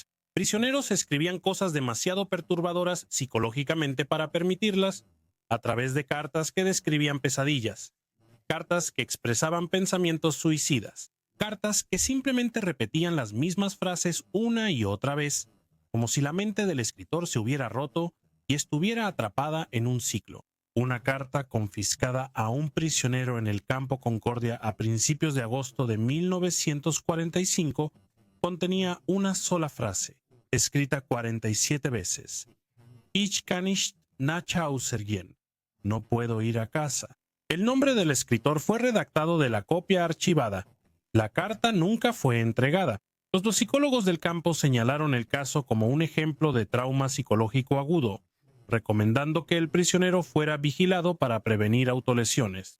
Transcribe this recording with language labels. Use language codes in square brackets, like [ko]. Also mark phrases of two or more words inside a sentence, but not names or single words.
[es] Prisioneros escribían cosas demasiado perturbadoras psicológicamente para permitirlas a través de cartas que describían pesadillas, cartas que expresaban pensamientos suicidas, cartas que simplemente repetían las mismas frases una y otra vez, como si la mente del escritor se hubiera roto y estuviera atrapada en un ciclo. Una carta confiscada a un prisionero en el campo Concordia a principios de agosto de 1945 contenía una sola frase, escrita 47 veces. [de] Ich kann nicht nach Hause gehen. [es] No puedo ir a casa. El nombre del escritor fue redactado de la copia archivada. La carta nunca fue entregada. Los toxicólogos del campo señalaron el caso como un ejemplo de trauma psicológico agudo, recomendando que el prisionero fuera vigilado para prevenir autolesiones.